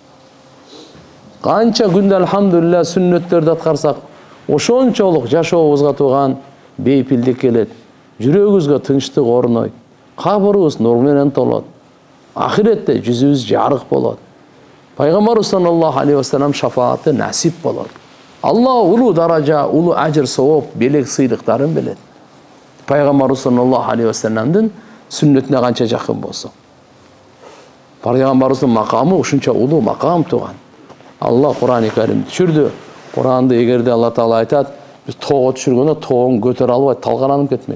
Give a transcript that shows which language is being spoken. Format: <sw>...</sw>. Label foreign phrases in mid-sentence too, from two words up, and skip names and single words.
<ky>Канча күндө алхамдулилля сүннөттөрдү аткарсак, ошончолук жашообузга тууган бейпилдик келет. Жүрөгүбүзгө тынчтык орнойт. Кабырыбыз нур менен толот. Ахиретте жүзүбүз жарык болот. Пайгамбарыбыз</ky> <ar>صلى الله عليه وسلم</ar> <ky>шафааты насип болот. Алла улуу даража, улуу ажыр сооп, белек сыйлыктарын берет. Пайгамбарыбыз</ky> <ar>صلى الله عليه وسلم</ar> <ky>сүннөтүнө канча жакын болсо. Пайгамбарыбыздын макамы ушунча улуу макам тууган. Алла Кур'ан-ы Керим түшүрдү. Кур'анды эгерде Алла Таала айтат, биз тоого түшүргөндө тоогун көтөрө албай талкаланып кетмек.</ky>